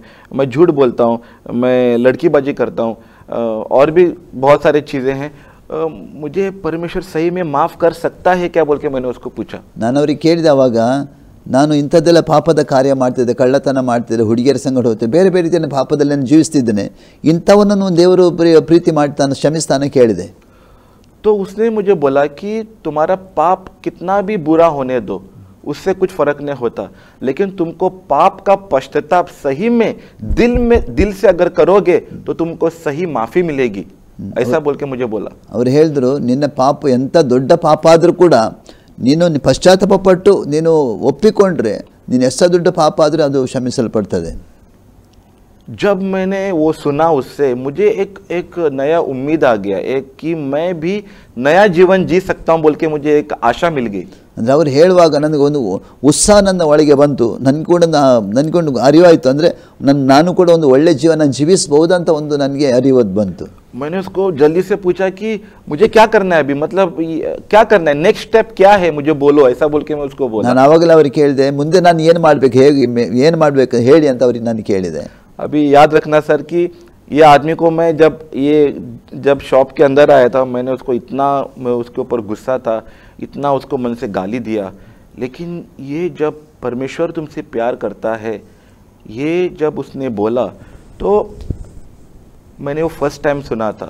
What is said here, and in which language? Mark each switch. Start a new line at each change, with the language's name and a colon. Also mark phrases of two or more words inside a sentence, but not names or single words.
Hindi: मैं झूठ बोलता हूँ, मैं लड़कीबाजी करता हूँ, और भी बहुत सारी चीज़ें हैं. मुझे परमेश्वर सही में माफ़ कर सकता है क्या बोल के मैंने उसको पूछा.
Kannada: ನಾನು ಅವ್ರಿಗೆ ಕೇಳಿದೆ, ಅವಾಗ ನಾನು ಇಂಥದ್ದೆಲ್ಲ ಪಾಪದ ಕಾರ್ಯ ಮಾಡ್ತಿದ್ದೆ, ಕಳ್ಳತನ ಮಾಡ್ತಿದ್ದೆ, ಹುಡುಗಿಯರ ಸಂಗಡ ಹೋಗ್ತಿದ್ದೆ, ಬೇರೆ ಬೇರೆ ರೀತಿಯ ಪಾಪದಲ್ಲಿ ನಾನು ಜೀವಿಸ್ತಿದ್ದೇನೆ, ಇಂಥವನ್ನನ್ನು ದೇವರು ಪ್ರೀತಿ ಮಾಡ್ತಾನೆ, ಕ್ಷಮಿಸ್ತಾನೆ ಕೇಳಿದೆ.
Hindi: तो उसने मुझे बोला कि तुम्हारा पाप कितना भी बुरा होने दो, उससे कुछ फर्क नहीं होता, लेकिन तुमको पाप का पश्चाताप सही में दिल से अगर करोगे तो तुमको सही माफ़ी मिलेगी, ऐसा बोल के मुझे बोला.
Kannada: ಅವ್ರು ಹೇಳಿದ್ರು, ನಿನ್ನ ಪಾಪ ಎಂಥ ದೊಡ್ಡ ಪಾಪ ಆದರೂ ಕೂಡ ನೀನು ಪಶ್ಚಾತ್ತಾಪ ಪಟ್ಟು ನೀನು ಒಪ್ಪಿಕೊಂಡ್ರೆ, ನೀನು ಎಷ್ಟು ದೊಡ್ಡ ಪಾಪ ಆದರೂ ಅದು ಕ್ಷಮಿಸಲ್ಪಡ್ತದೆ.
Hindi: जब मैंने वो सुना उससे मुझे एक नया उम्मीद आ गया, एक कि मैं भी नया जीवन जी सकता हूँ बोल के मुझे एक आशा मिल गई.
Kannada: ಅಂದರೆ ಅವ್ರು ಹೇಳುವಾಗ ನನಗೆ ಒಂದು ಉತ್ಸಾಹ ನನ್ನ ಒಳಗೆ ಬಂತು, ನನಗೊಂಡು ಅರಿವಾಯಿತು, ಅಂದರೆ ನಾನು ಕೂಡ ಒಂದು ಒಳ್ಳೆ ಜೀವನ ಜೀವಿಸಬಹುದಂತ ಒಂದು ನನಗೆ ಅರಿವದು ಬಂತು.
Hindi: मैंने उसको जल्दी से पूछा कि मुझे क्या करना है अभी, मतलब क्या करना है,
English: next step
Hindi: क्या है, मुझे बोलो, ऐसा बोल के मैं उसको बोला.
Kannada: ನಾನು ಆವಾಗಲೇ ಅವ್ರಿಗೆ ಕೇಳಿದೆ, ಮುಂದೆ ನಾನು ಏನು ಮಾಡಬೇಕು, ಏನು ಮಾಡಬೇಕು ಹೇಳಿ ಅಂತ ಅವ್ರಿಗೆ ನಾನು ಕೇಳಿದೆ.
Hindi: अभी याद रखना सर कि ये आदमी को मैं जब शॉप के अंदर आया था, मैं उसके ऊपर गुस्सा था, इतना उसको मन से गाली दिया, लेकिन ये जब परमेश्वर तुमसे प्यार करता है, ये जब उसने बोला तो मैंने वो
English: first time
Hindi: सुना था.